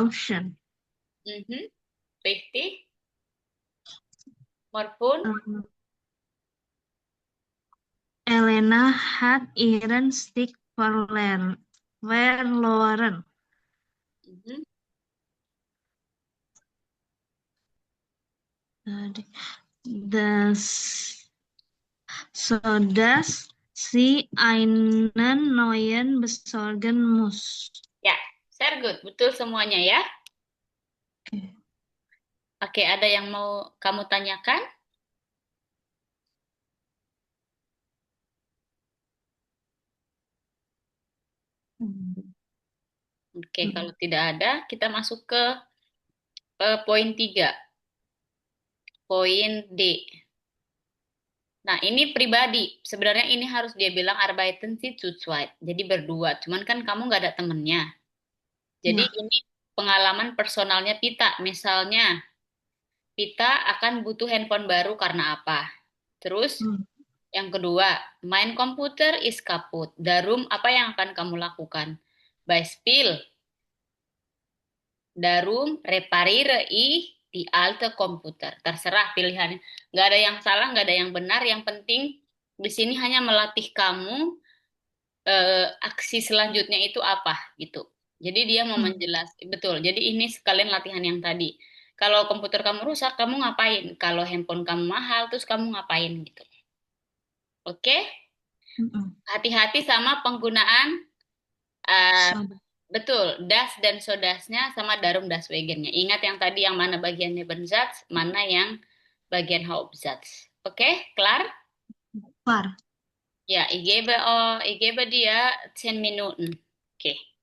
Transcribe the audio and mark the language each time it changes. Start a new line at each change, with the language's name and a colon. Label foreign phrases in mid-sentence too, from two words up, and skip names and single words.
Indonesian: Richtig. Nomor 5.
German: Elena hat ihren Stick verloren. Sodass sie einen neuen besorgen muss.
Indonesian: Ya,
English: very good.
Indonesian: Betul semuanya ya. Oke, ada yang mau kamu tanyakan? Oke, kalau tidak ada, kita masuk ke poin 3. Poin D. Nah, ini pribadi. Sebenarnya ini harus dia bilang
German: arbeiten Sie zu zweit.
Indonesian: Jadi berdua. Cuman kan kamu nggak ada temennya. Jadi Ya. ini pengalaman personalnya Pita. Misalnya, Pita akan butuh handphone baru karena apa? Terus Hmm.
German: yang kedua, main komputer is kaput.
Indonesian: Darum, apa yang akan kamu lakukan?
German: Beispiel, darum reparire ich die alte komputer.
Indonesian: Terserah pilihannya. Nggak ada yang salah, nggak ada yang benar. Yang penting di sini hanya melatih kamu aksi selanjutnya itu apa gitu. Jadi dia mau Hmm. menjelaskan, betul. Jadi ini sekalian latihan yang tadi. Kalau komputer kamu rusak, kamu ngapain? Kalau handphone kamu mahal, terus kamu ngapain gitu. Oke? Hmm. Hati-hati sama penggunaan eh, Soda. betul, das dan sodasnya sama darum das wegennya. Ingat yang tadi yang mana bagian Nebensatz, mana yang bagian Hauptsatz. Oke, klar? Par.
German: Ya, ich gebe dia 10 Minuten.
Indonesian: Oke.